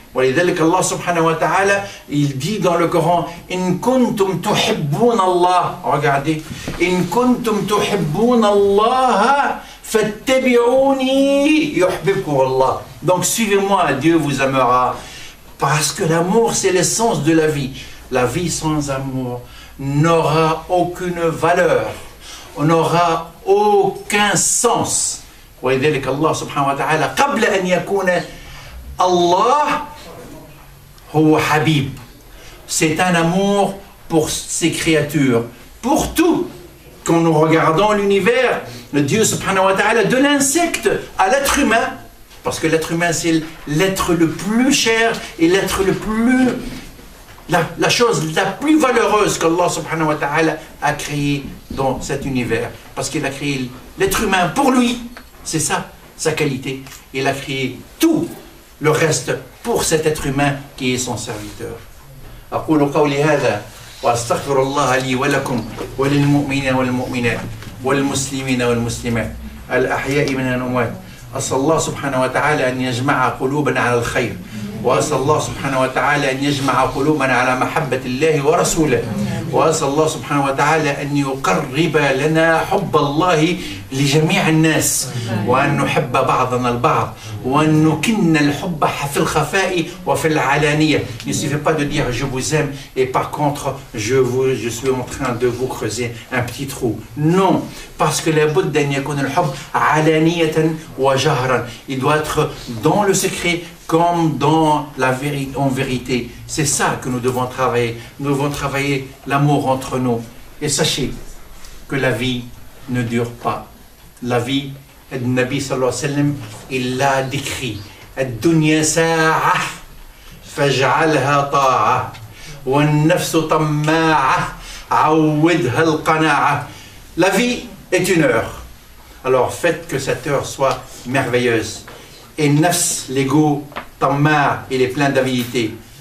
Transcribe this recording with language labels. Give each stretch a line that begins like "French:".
Arabic: ولذلك الله سبحانه وتعالى
French: il dit dans le Coran
Arabic: إن كنتم تحبون الله.
French: Regardez,
Arabic: إن كنتم تحبون الله فاتبعوني يحببكم الله.
French: Donc suivez-moi, Dieu vous aimera. Parce que l'amour, c'est l'essence de la vie. La vie sans amour n'aura aucune valeur, n'aura aucun sens.
Arabic: ولذلك الله سبحانه وتعالى قبل أن يكون Allah هو Habib.
French: C'est un amour pour ses créatures, pour tout. Quand nous regardons l'univers, le Dieu subhanahu wa ta'ala, de l'insecte à l'être humain, parce que l'être humain c'est l'être le plus cher et l'être le plus, la chose la plus valeureuse qu'Allah subhanahu wa ta'ala a créé dans cet univers. Parce qu'il a créé l'être humain pour lui, c'est ça, sa qualité. Il a créé tout le reste pour cet être humain qui est son serviteur.
Arabic: أقول قولي هذا وأستغفر الله لي ولكم وللمؤمنين والمؤمنات والمسلمين والمسلمات الأحياء من الأموات أسأل الله سبحانه وتعالى أن يجمع قلوبنا على الخير، وأسأل الله سبحانه وتعالى أن يجمع قلوبنا على محبة الله ورسوله، وأسأل الله سبحانه وتعالى أن يقرب لنا حب الله لجميع الناس، وأن نحب بعضنا البعض، وأن نكن الحب في الخفاء وفي العلانية.
French: Il ne suffit pas de dire je vous aime et par contre je suis en train de vous creuser un petit trou. Non, parce que
Arabic: لابد أن يكون الحب علانية وجهرا.
French: Il doit être dans le secret comme dans la vérité, en vérité. C'est ça que nous devons travailler. Nous devons travailler l'amour entre nous. Et sachez que la vie ne dure pas. La vie, le Nabi sallallahu alayhi wa sallam, il l'a décrit.
Arabic: الدنيا ساعة فاجعلها طاعة والنفس طماعة عودها القناعة.
French: La vie est une heure. Alors faites que cette heure soit merveilleuse. Et nafs, l'ego, tamma, il est plein d'avidité.